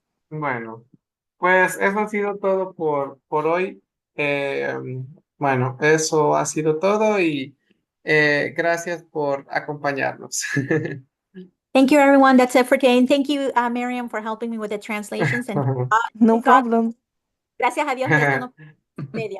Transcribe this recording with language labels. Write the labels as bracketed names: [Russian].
[Spanish] Bueno, pues eso ha sido todo por hoy. Eh, bueno, eso ha sido todo y gracias por acompañarnos. [English] Thank you, everyone. That's it for today. And thank you, Miriam, for helping me with the translations. And No thank God, problem. [Spanish] gracias a Dios que esto no media.